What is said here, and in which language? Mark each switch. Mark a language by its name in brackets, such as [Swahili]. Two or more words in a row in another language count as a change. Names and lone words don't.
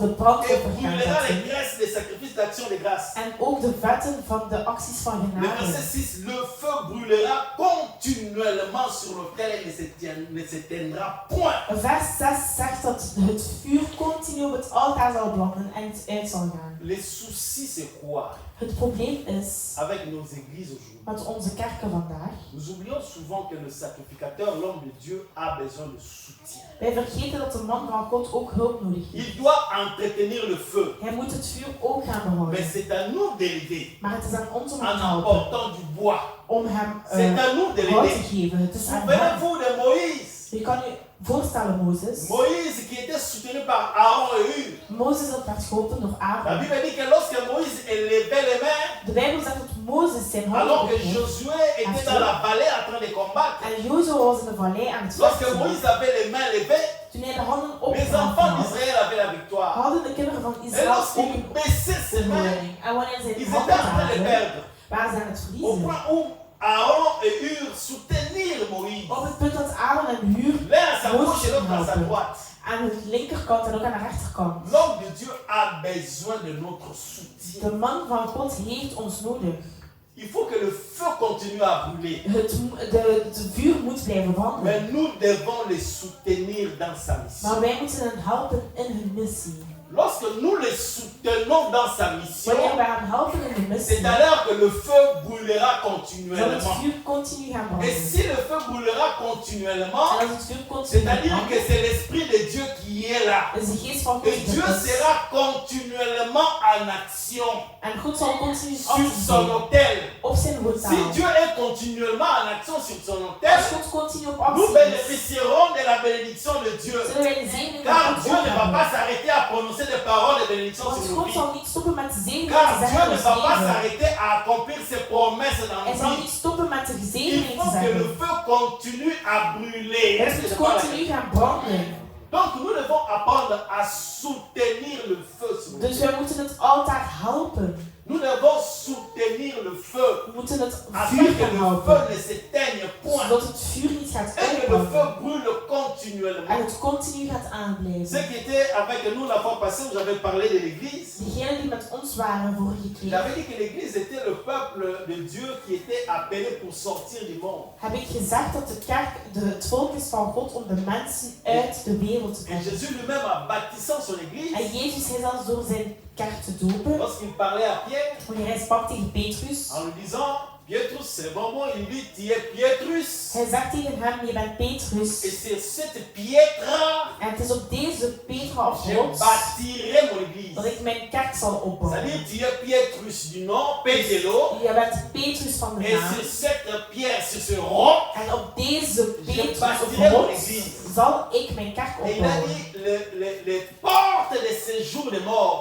[French] et [Dutch] brandoffer gaan [French] brûlera les [Dutch] zetten. [French] graisses des sacrifices d'action de grâce. [Dutch] En ook de vetten van de acties van [French] Le verset [Dutch] genade. [French] 6, le feu brûlera continuellement sur l'autel et ne s'éteindra point. [Dutch] Vers 6 zegt dat het vuur continu op het altaar zal branden en het uit zal gaan. [French] Les soucis, c'est quoi [Dutch] Het probleem is [French] avec nos églises aujourd'hui? [Dutch] met onze kerken vandaag. [French] Nous oublions souvent que le sacrificateur, l'homme de Dieu, a besoin de soutien. [Dutch] Wij vergeten dat de man van God ook hulp nodig heeft. [French] Il doit entretenir le feu. [Dutch] Hij moet het vuur ook gaan [French] Mais [Dutch] behouden. [French] c'est à nous d'aider [Dutch] Maar het is aan ons om [French] en [Dutch] hem te helpen. [French] apportant du bois. [Dutch] Om hem [French] C'est à nous de [Dutch] hout te [French] l'aider. [Dutch] geven. Het is aan hem. [French] Souvenez-vous de Moïse. [Dutch] Je kan je voorstellen, Mozes. [French] Moïse qui était soutenu par Aaron et Hur. [Dutch] Mozes dat werd geholpen door [French] La [Dutch] Aaron. [French] Bible dit que lorsque Moïse élevait les mains, [Dutch] De Bijbel zegt dat Mozes zijn handen [French] alors que [Dutch] ophief. [French] Josué était dans la vallée en train de combattre, [Dutch] En Jozua was in de vallei aan het [French] lorsque [Dutch] vechten. [French] Moïse avait les mains levées, [Dutch] Toen hij de handen [French] les [Dutch] opgehaald [French] enfants [Dutch] had, [French] d'Israël avaient la victoire. [Dutch] hadden de kinderen van [French] Et [Dutch] Israël ook [French] lorsqu'il [Dutch] een [French] baissait ses mains, [Dutch] overwinning. En wanneer zij [French] ils [Dutch] de [French] étaient [Dutch] handen [French] en train de [Dutch] hadden, [French] perdre. [Dutch] waren ze aan het [French] Au [Dutch] verliezen. [French] point où Aaron et Hur soutenirent Moïse. [Dutch] Op het punt dat Aaron en Huur [French] L'un à sa gauche et l'autre à sa droite. [Dutch] aan de linkerkant en ook aan de rechterkant. [French] L'homme de Dieu a besoin de notre soutien. [Dutch] De man van God heeft ons nodig. [French] Il faut que le feu continue à brûler. [Dutch] Het vuur moet blijven branden. [French] Mais nous devons les soutenir dans sa mission. [Dutch] Maar wij moeten hen helpen in hun missie. [French] Lorsque nous les soutenons dans sa mission, [Dutch] Wanneer wij hen helpen in de missie, [French] c'est alors que le feu brûlera [Dutch] zal het [French] continuellement. [Dutch] vuur continu gaan [French] Et [Dutch] branden. [French] si le feu brûlera [Dutch] En [French] continuellement, [Dutch] als het vuur continu gaat [French] c'est-à-dire que [Dutch] branden, [French] c'est l'Esprit de Dieu qui est là. [Dutch] is de geest van God [French] Et Dieu [Dutch] er is. [French] sera continuellement en action [Dutch] En God zal continu [French] sur [Dutch] actie [French] son [Dutch] doen [French] autel. [Dutch] op zijn [French] Si [Dutch] woordtaal. [French] Dieu est continuellement en action sur son autel, [Dutch] Als God continu op [French] nous [Dutch] actie is, [French] bénéficierons de la bénédiction de Dieu. [Dutch] zullen wij de zegening [French] Car [Dutch] van [French] Dieu [Dutch] God [French] ne va [Dutch] hebben. [French] pas s'arrêter à prononcer des paroles de bénédiction [Dutch] Want [French] sur nos [Dutch] God [French] vies. [Dutch] zal niet stoppen met de zegening [French] Car [Dutch] te [French] Dieu [Dutch] zeggen [French] ne [Dutch] in [French] va [Dutch] ons [French] pas [Dutch] leven. [French] s'arrêter à accomplir ses promesses dans [Dutch] Hij [French] nos [Dutch] zal [French] vies. [Dutch] niet stoppen met de [French] Il [Dutch] zegening te [French] faut que le [Dutch] zeggen. [French] feu continue à brûler. [Dutch] Het [French] Est-ce que [Dutch] moet [French] c'est pas la [Dutch] continu gaan branden. [French] Donc nous devons apprendre à soutenir le feu sur nous. [Dutch] Dus wij moeten het altaar helpen. [French] Nous devons soutenir le feu [Dutch] We moeten het [French] afin [Dutch] vuur [French] que [Dutch] gaan [French] le [Dutch] helpen. [French] feu ne s'éteigne point [Dutch] Zodat het vuur niet gaat [French] et que le feu [Dutch] uitbranden. [French] brûle [Dutch] En [French] continuellement. [Dutch] het continu gaat [French] Ceux [Dutch] aanblijven. [French] qui étaient avec nous la fois passée où j'avais parlé de l'église, [Dutch] Diegenen die met ons waren vorige keer, [French] j'avais dit que l'église était le peuple de Dieu qui était appelé pour sortir du monde. [Dutch] heb ik gezegd dat de kerk het volk is van God om de mensen uit de wereld te [French] Et [Dutch] brengen. [French] Jésus lui-même, en bâtissant son église, [Dutch] En Jezus, hij zelfs door zijn kerk te dopen, [French] lorsqu'il parlait à Pierre, [Dutch] wanneer hij sprak tegen Petrus, [French] en lui disant, Pietrus, c'est bon mot, il dit, tu es Pietrus. [Dutch] hij zegt tegen hem, je bent Petrus. [French] Et c'est cette Pietra, [Dutch] En het is op deze Petra of [French] je [Dutch] rots [French] bâtirai mon église. [Dutch] dat ik mijn kerk zal opbouwen. [French] C'est-à-dire, tu es Pietrus du nom, Pédélo. [Dutch] Je bent Petrus van de [French] Et [Dutch] naam. [French] sur cette pierre, sur ce roc, [Dutch] En op deze Petrus of [French] bâtirai mon [Dutch] rots [French] église. [Dutch] zal ik mijn kerk [French] Et il a [Dutch] opbouwen. [French] dit, les portes de séjour des morts